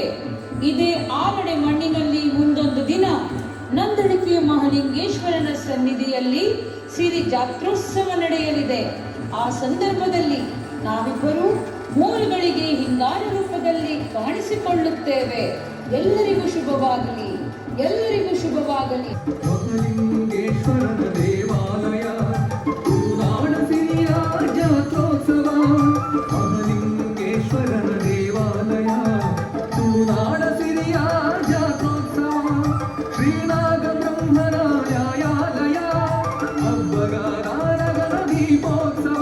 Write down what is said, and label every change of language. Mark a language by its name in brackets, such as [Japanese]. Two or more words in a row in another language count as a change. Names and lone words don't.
[Kannada] ಇದೇ ಆವಡೆ ಮಣ್ಣಿನಲ್ಲಿ ಮುಂದೊಂದು ದಿನ ನಂದಳಿಕೆಯ ಮಹಾಲಿಂಗೇಶ್ವರನ ಸನ್ನಿಧಿಯಲ್ಲಿ ಸಿರಿ ಜಾತ್ರೋತ್ಸವ ನಡೆಯಲಿದೆ. ಆ ಸಂದರ್ಭದಲ್ಲಿ ನಾವಿಬ್ಬರು ಮೂರುಗಳಿಗೆ ಹಿಂಗಾರ ರೂಪದಲ್ಲಿ ಕಾಣಿಸಿಕೊಳ್ಳುತ್ತೇವೆ. ಎಲ್ಲರಿಗೂ ಶುಭವಾಗಲಿ, ಎಲ್ಲರಿಗೂ ಶುಭವಾಗಲಿ. ಮಹಾಲಿಂಗೇಶ್ವರನ ದೇವಾಲಯ ತುಳುನಾಡ ಸಿರಿಯ ಜಾತ್ರೋತ್ಸವ. ಮಹಾಲಿಂಗೇಶ್ವರನ ದೇವಾಲಯ ತುಳುನಾಡ ಸಿರಿಯ ಜಾತ್ರೋತ್ಸವ. ಶ್ರೀನಾಗ ಬ್ರಹ್ಮನ ನ್ಯಾಯಾಲಯ ಹಬ್ಬಗಾರಗಣ ದೀಪೋತ್ಸವ.